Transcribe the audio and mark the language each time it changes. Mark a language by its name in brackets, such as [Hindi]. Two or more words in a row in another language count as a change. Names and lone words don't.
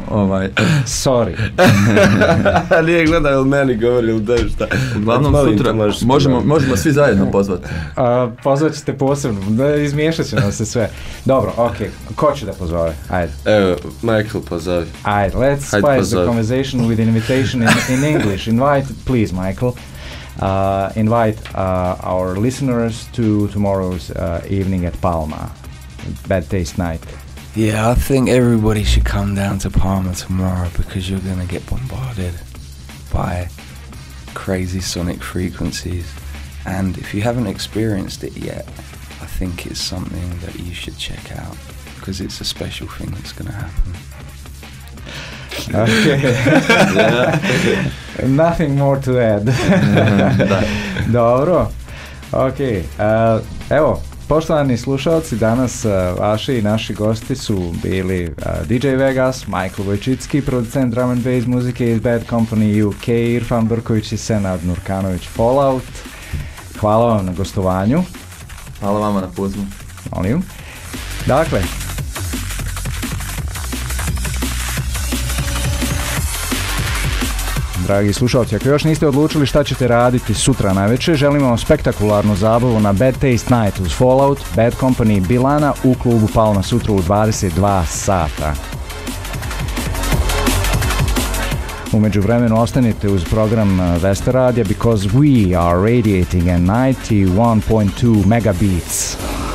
[Bosnian] Sorry. Nije gledaj ili meni govori ili da šta. Uglavnom sutra možemo svi zajedno pozvati. Pozvat ćete posebno, izmiješat će nam se sve. Dobro, okej. Ko će da pozove? Ajde. Evo, Michael pozovi. Ajde, [English] let's spice the conversation with invitation in English. Invite, please, Michael. Invite our listeners to tomorrow's evening at Palma, Bad Taste Night. Yeah, I think everybody should come down to Palma tomorrow, because you're going to get bombarded by crazy sonic frequencies. And if you haven't experienced it yet, I think it's something that you should check out, because it's a special thing that's going to happen. Okay. Nothing more to add. [Bosnian] Dobro. Ok, evo, poštovani slušalci, danas vaši i naši gosti su bili DJ Vegas, Michael Vojčicki, producent [English] drum and bass [Bosnian] muzike iz Bad Company UK, Irfan Brkovic i Senad Nurkanović Fallout. Hvala vam na gostovanju. Hvala vama na pozivu. Molim. Dakle, dragi slušalci, ako još niste odlučili šta ćete raditi sutra navečer, želimo vam spektakularnu zabavu na Bad Taste Night uz Fallout, Bad Company i Billana u klubu Palma sutra u 22 sata. U međuvremenu ostanite uz program Vesta radija [English] because we are radiating at 91.2 megabeats.